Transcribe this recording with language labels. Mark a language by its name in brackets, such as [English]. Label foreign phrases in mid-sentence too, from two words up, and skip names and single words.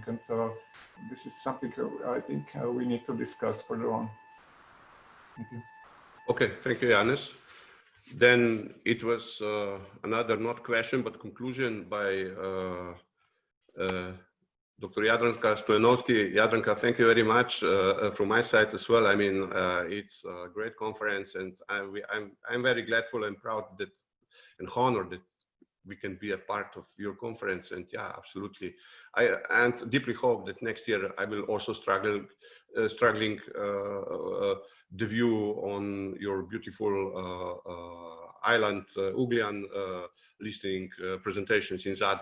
[English] And this is something I think we need to discuss further on. Thank you. Okay, thank you, Janez. Then it was another not question but conclusion by Dr. Jadranka Stojanovski. Jadranka, thank you very much from my side as well. I mean, it's a great conference, and I'm very grateful and proud that and honored that we can be a part of your conference. And yeah, absolutely. I deeply hope that next year I will also struggling the view on your beautiful island, Ugljan, listening presentations in Zadar.